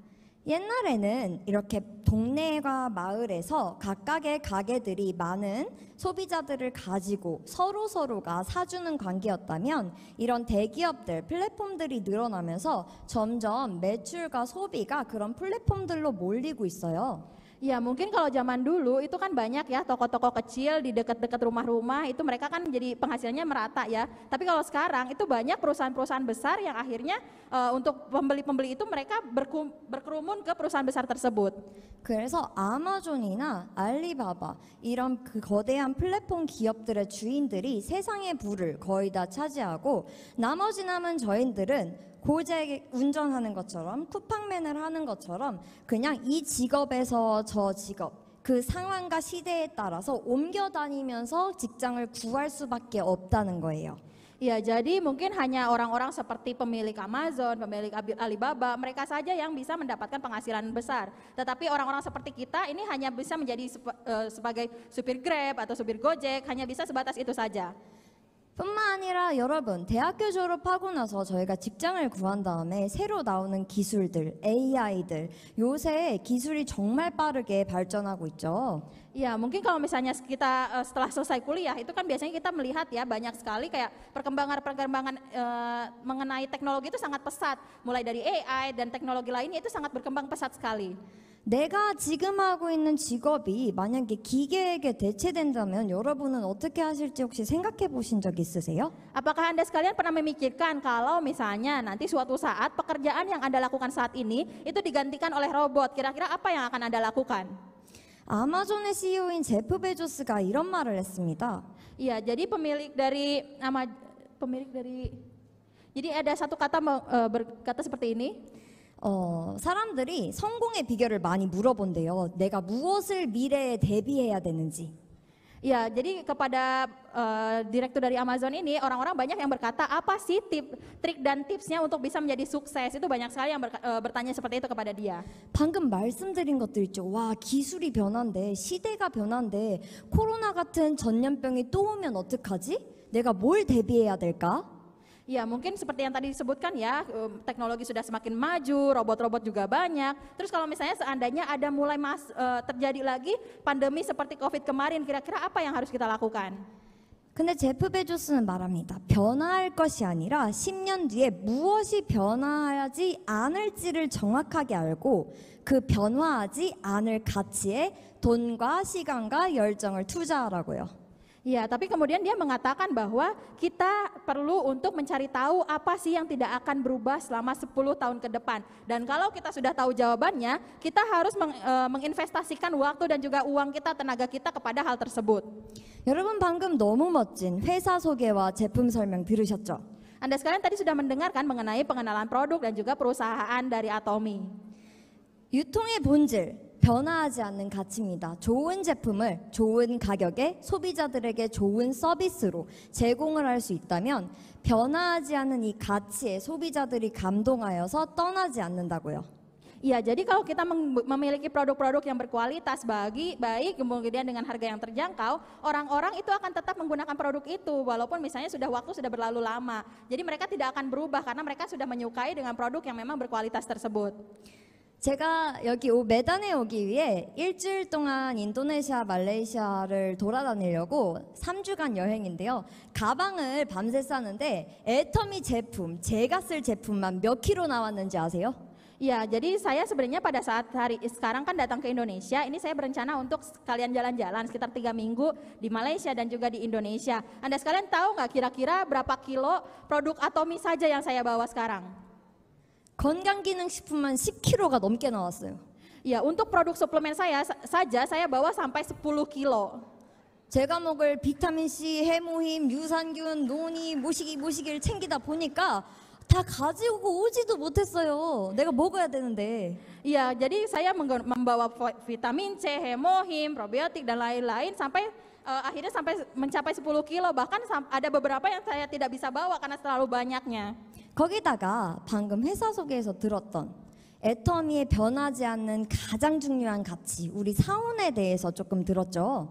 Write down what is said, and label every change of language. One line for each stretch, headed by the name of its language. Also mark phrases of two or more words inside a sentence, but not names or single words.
Korean: 옛날에는 이렇게 동네과 마을에서 각각의 가게들이 많은 소비자들을 가지고 서로가 사주는 관계였다면 이런 대기업들, 플랫폼들이 늘어나면서 점점 매출과 소비가 그런 플랫폼들로 몰리고 있어요.
Indonesian: Ya, mungkin kalau zaman dulu itu kan banyak ya toko-toko kecil di dekat-dekat rumah-rumah itu mereka kan jadi penghasilannya merata ya. Tapi kalau sekarang itu banyak perusahaan-perusahaan besar yang akhirnya untuk pembeli-pembeli itu mereka berkerumun ke perusahaan besar tersebut.
Korean: 그래서 아마존이나 알리바바 이런 그 거대한 플랫폼 기업들의 주인들이 세상의 부를 거의 다 차지하고 나머지 남은 저희들은 고잭 운전하는 것처럼 쿠팡맨을 하는 것처럼 그냥 이 직업에서 저 직업 그 상황과 시대에 따라서 옮겨 다니면서 직장을 구할 수밖에 없다는 거예요.
Indonesian: Ya, jadi mungkin hanya orang-orang seperti pemilik Amazon, pemilik Alibaba, mereka saja yang bisa mendapatkan penghasilan besar. Tetapi orang-orang seperti kita ini hanya bisa menjadi sebagai supir Grab atau supir Gojek, hanya bisa sebatas itu saja.
Korean: 뿐만 아니라 여러분 대학교 졸업하고 나서 저희가 직장을 구한 다음에 새로 나오는 기술들, AI들 요새 기술이 정말 빠르게 발전하고 있죠.
Indonesian: Ya, mungkin kalau misalnya kita setelah selesai kuliah itu kan biasanya kita melihat ya banyak sekali kayak perkembangan mengenai teknologi itu sangat pesat. Mulai dari AI dan teknologi lainnya itu sangat berkembang pesat sekali.
Korean: 내가 지금 하고 있는 직업이 만약에 기계에게 대체된다면 여러분은 어떻게 하실지 혹시 생각해 보신 적 있으세요?
Indonesian: Apakah Anda sekalian pernah memikirkan kalau misalnya nanti suatu saat pekerjaan yang Anda lakukan saat ini itu digantikan oleh robot, kira-kira apa yang akan Anda lakukan?
Korean: 아마존의 CEO인 제프 베조스가 이런 말을 했습니다.
Indonesian: Iya, jadi jadi ada satu kata berkata seperti ini.
Korean: 사람들이 성공의 비결을 많이 물어본대요. 내가 무엇을 미래에 대비해야 되는지.
Indonesian: Ya, jadi kepada direktur dari Amazon ini, orang-orang banyak yang berkata, apa sih trik dan tipsnya untuk bisa menjadi sukses? Itu banyak sekali yang bertanya seperti itu kepada dia.
Korean: 방금 말씀드린 것들 있죠. 와, 기술이 변한대, 시대가 변한대, 코로나 같은 전염병이 또 오면 어떡하지? 내가 뭘 대비해야 될까?
Indonesian: Ya, mungkin seperti yang tadi disebutkan ya, teknologi sudah semakin maju, robot-robot juga banyak. Terus kalau misalnya seandainya ada mulai terjadi lagi pandemi seperti COVID kemarin, kira-kira apa yang harus kita lakukan?
Korean: 근데 제프 베조스는 말합니다. 변화할 것이 아니라 10년 뒤에 무엇이 변화하지 않을지를 정확하게 알고 그 변화하지 않을 가치에 돈과 시간과 열정을 투자하라고요.
Indonesian: Ya, tapi kemudian dia mengatakan bahwa kita perlu untuk mencari tahu apa sih yang tidak akan berubah selama 10 tahun ke depan. Dan kalau kita sudah tahu jawabannya, kita harus menginvestasikan waktu dan juga uang kita, tenaga kita kepada hal tersebut.
Korean: 여러분 방금 너무 멋진 회사 소개와 제품 설명 들으셨죠?
Indonesian: Anda sekalian tadi sudah mendengarkan mengenai pengenalan produk dan juga perusahaan dari Atomy.
Korean: 유통의 본질, 변화하지 않는 가치입니다. 좋은 제품을 좋은 가격에 소비자들에게 좋은 서비스로 제공을 할 수 있다면 변화하지 않는 이 가치에 소비자들이 감동하여서 떠나지 않는다고요.
Indonesian: Iya, jadi kalau kita memiliki produk-produk yang berkualitas baik, kemudian dengan harga yang terjangkau, orang-orang itu akan tetap menggunakan produk itu, walaupun misalnya waktu sudah berlalu lama. Jadi mereka tidak akan berubah karena mereka sudah menyukai dengan produk yang memang berkualitas tersebut.
Korean: 제가 여기 메단에 오기 위해 일주일 동안 인도네시아, 말레이시아를 돌아다니려고 3주간 여행인데요. 가방을 밤새 싸는데 애터미 제품, 제가 쓸 제품만 몇 킬로 나왔는지 아세요?
Indonesian: Ya, jadi saya sebenarnya pada saat sekarang kan datang ke Indonesia, ini saya berencana untuk kalian jalan-jalan sekitar 3 minggu di Malaysia dan juga di Indonesia. Anda sekalian tahu nggak kira-kira berapa kilo produk Atomy saja yang saya bawa sekarang?
Korean: 건강기능식품만 10kg가 넘게 나왔어요.
Indonesian: Ya, untuk produk suplemen saja saya bawa sampai 10 kilo.
Korean: 제가 먹을 비타민C, 해모힘, 유산균, 노니, 모시기를 챙기다 보니까 다 가지고 오지도 못했어요. 내가 먹어야 되는데.
Indonesian: Iya, jadi saya membawa vitamin C, hemohim, probiotik dan lain-lain sampai akhirnya sampai mencapai 10 kilo. Bahkan ada beberapa yang saya tidak bisa bawa karena terlalu banyaknya.
Korean: 거기다가 방금 회사 소개에서 들었던 애터미의 변하지 않는 가장 중요한 가치, 우리 사훈에 대해서 조금 들었죠?